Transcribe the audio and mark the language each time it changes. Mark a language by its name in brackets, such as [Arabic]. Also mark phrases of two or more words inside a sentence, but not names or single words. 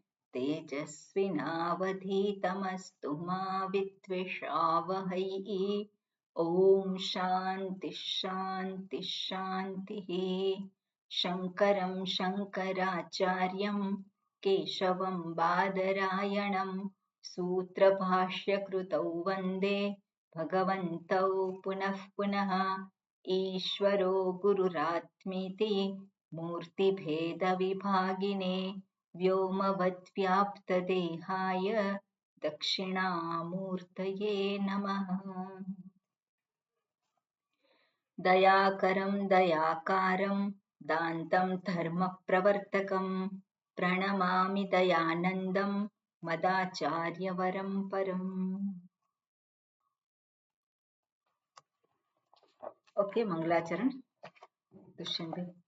[Sanskrit] તેજસ્વિનાવધીતમસ્તુ મા વિદ્વિષાવહૈ ઓમ શાંતિ શાંતિ શાંતિ શંકરં શંકરાચાર્યં કેશવં બાદરાયણં सूत्रभाष्यकृतौ वन्दे भगवन्तौ पुनः पुनः ईश्वरो गुरुरात्मेति मूर्तिभेदविभागिने व्योमवद्व्याप्तदेहाय दक्षिणामूर्तये नमः दयाकरं दयाकारं दान्तं धर्मप्रवर्तकं प्रणमामि दयानन्दं मदाचार्यवरं परम् ओके मंगलाचरण दुष्यंत